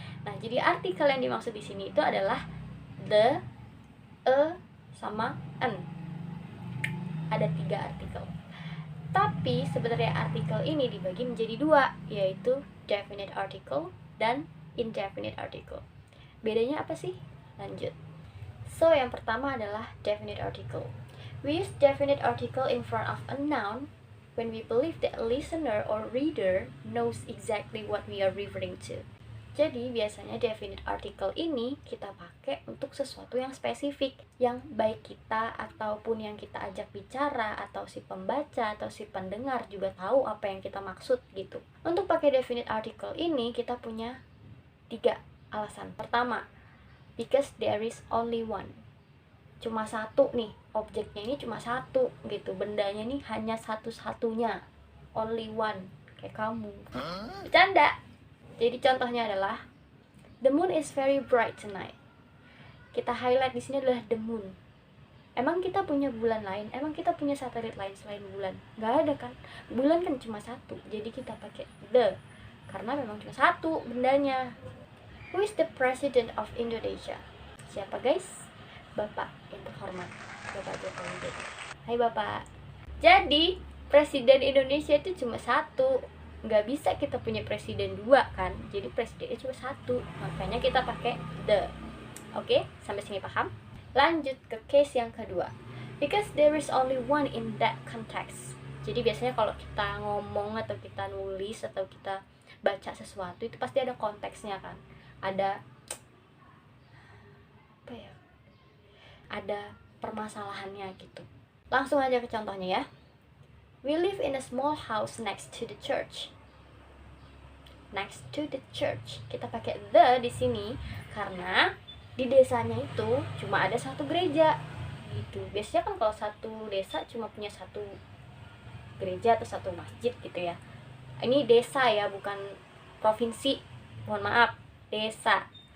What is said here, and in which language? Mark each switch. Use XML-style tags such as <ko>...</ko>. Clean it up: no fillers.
<id>Nah, jadi artikel yang dimaksud di sini itu adalah the, a, sama an. Ada 3 artikel. Tapi sebenarnya artikel ini dibagi menjadi 2, yaitu definite article dan indefinite article. Bedanya apa sih? Lanjut. So, yang pertama adalah definite article.</id> <en>We use definite article in front of a noun when we believe that a listener or reader knows exactly what we are referring to.</en> <id>Jadi biasanya definite article ini kita pakai untuk sesuatu yang spesifik, yang baik kita ataupun yang kita ajak bicara atau si pembaca atau si pendengar juga tahu apa yang kita maksud gitu. Untuk pakai definite article ini kita punya 3 alasan. Pertama,</id> <en>because there is only one.</en> <id>Cuma satu nih, objeknya ini cuma satu gitu, bendanya nih hanya satu-satunya.</id> <en>Only one,</en> <id>kayak kamu. Bercanda. Jadi contohnya adalah</id> <en>the moon is very bright tonight.</en> <id>Kita highlight di sini adalah the moon. Emang kita punya bulan lain? Emang kita punya satelit lain selain bulan? Nggak ada kan? Bulan kan cuma satu. Jadi kita pakai the karena memang cuma satu bendanya.</id> <en>Who is the president of Indonesia?</en> <id>Siapa guys? Bapak yang terhormat, Bapak Joko Widodo. Hai Bapak. Jadi presiden Indonesia itu cuma satu. Nggak bisa kita punya presiden 2 kan, jadi presidennya cuma satu, makanya kita pakai the. Oke, sampai sini paham? Lanjut ke case yang kedua,</id> <en>because there is only one in that context.</en> <id>Jadi biasanya kalau kita ngomong atau kita nulis atau kita baca sesuatu itu pasti ada konteksnya kan, ada apa ya, ada permasalahannya gitu. Langsung aja ke contohnya ya.</id> <en>We live in a small house next to the church. Next to the church.</en> <id>Kita pakai the di sini karena di desanya itu cuma ada satu gereja. Gitu. Biasanya kan kalau satu desa cuma punya satu gereja atau satu masjid gitu ya. Ini desa ya, bukan provinsi. Mohon maaf, desa.</id>